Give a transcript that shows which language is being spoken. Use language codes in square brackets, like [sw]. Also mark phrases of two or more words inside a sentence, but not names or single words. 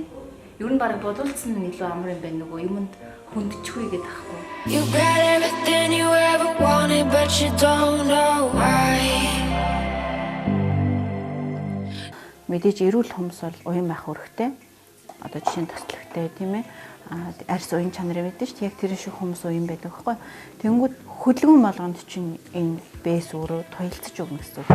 [mn] Ер нь баг бодуулсан нь илүү амар юм байна нөгөө юмд хүндчихгүй гэдэг ахгүй. [en] You got everything you ever wanted but you don't know why. [mn] Мэдээж эрүүл хумс бол уян байх хэрэгтэй. Одоо жишээ нь төсөлттэй тийм ээ. Арьс уян чанар байдаг шүү дээ. Яг тэр шиг хумс уян байдаг байхгүй. Тэнгүүд хөдөлгөөн болгонд чинь энэ бэс өөрөө туйлцж өгнө гэсэн үг.